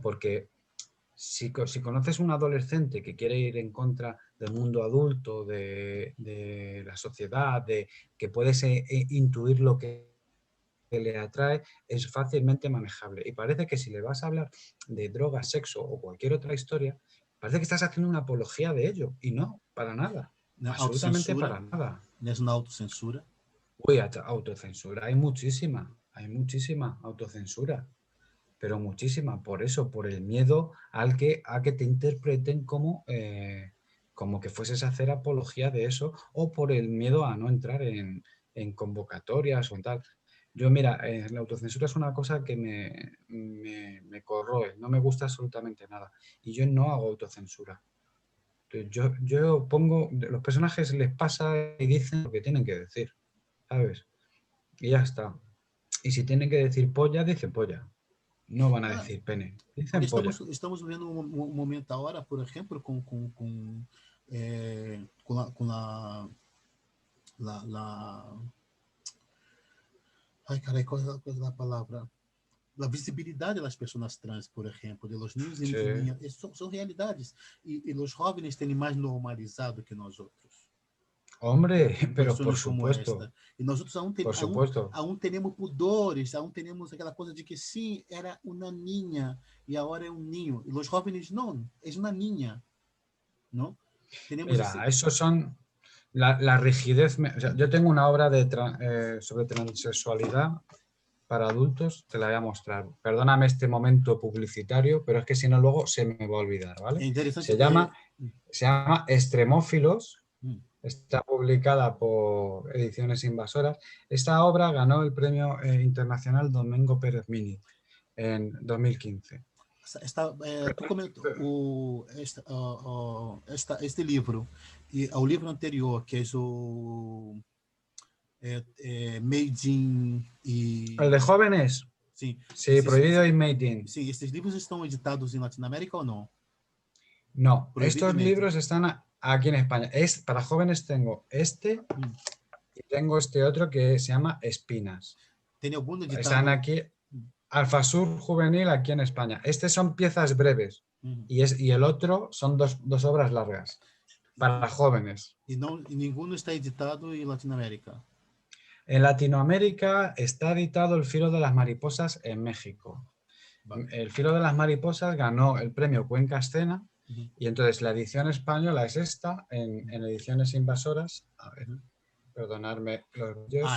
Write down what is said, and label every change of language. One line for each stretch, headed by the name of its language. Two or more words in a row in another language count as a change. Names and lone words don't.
Spanish: Porque si conoces un adolescente que quiere ir en contra del mundo adulto, de la sociedad, que puedes intuir lo que le atrae, es fácilmente manejable. Y parece que si le vas a hablar de drogas, sexo o cualquier otra historia, parece que estás haciendo una apología de ello. Y no, para nada. Absolutamente
Portuguese: Autocensura,
Spanish: para nada.
Portuguese: é uma autocensura.
Spanish: Uy, autocensura. Hay muchísima autocensura. Pero muchísima, por eso, por el miedo a que te interpreten como que fueses a hacer apología de eso, o por el miedo a no entrar en convocatorias o tal. Yo, mira, la autocensura es una cosa que me corroe, no me gusta absolutamente nada. Y yo no hago autocensura. Entonces, yo pongo, los personajes les pasa y dicen lo que tienen que decir, ¿sabes? Y ya está. Y si tienen que decir polla, dicen polla. No van a Ah, decir pene,
Portuguese: porque
Spanish: dicen polla.
Portuguese: estamos vivendo um momento agora, por exemplo, com ai, caray, qual é a palavra? A visibilidade das pessoas trans, por exemplo,
Spanish: de los niños Sí.
Portuguese: e niñas, são realidades. E os jovens têm mais normalizado que nós outros.
Spanish: Hombre, pero por
Portuguese: Situações como
Spanish: supuesto,
Portuguese: esta. E nós outros
Spanish: por supuesto.
Portuguese: aún temos pudores, aún temos aquela coisa de que sim, era uma ninha e agora é um ninho. E os jovens, não, é uma ninha. Não? Temos esse.
Spanish: Mira, esos son, La rigidez, o sea, yo tengo una obra sobre transexualidad para adultos, te la voy a mostrar. Perdóname este momento publicitario, pero es que si no luego se me va a olvidar, ¿vale?
Portuguese: É interessante.
Spanish: Se llama Extremófilos, Hum, está publicada por Ediciones Invasoras. Esta obra ganó el premio internacional Domingo Pérez Mini en 2015.
Portuguese: tu comentou este livro e ao livro anterior, que é o Made in
Spanish: ¿El de
Portuguese: e
Spanish: jóvenes?
Portuguese: sim,
Spanish: Sí, Prohibido y Made in.
Portuguese: sim, esses livros estão editados em Latinoamérica ou não?
Spanish: No,
Portuguese: Proibido e
Spanish: estos
Portuguese: Made in.
Spanish: libros están aquí en España. Para jóvenes tengo este Hum. y tengo este otro que se llama Espinas.
Portuguese: Tem algum
Spanish: Están
Portuguese: editado?
Spanish: aquí, Alfasur Juvenil aquí en España. Este son piezas breves Uhum. y el otro son dos obras largas para jóvenes.
Portuguese: E nenhum está editado em Latinoamérica.
Spanish: En Latinoamérica está editado El filo de las mariposas en México. Vale. El filo de las mariposas ganó el premio Cuenca Escena Uhum. y entonces la edición española es esta, en Ediciones Invasoras. A ver, perdonadme los rollos.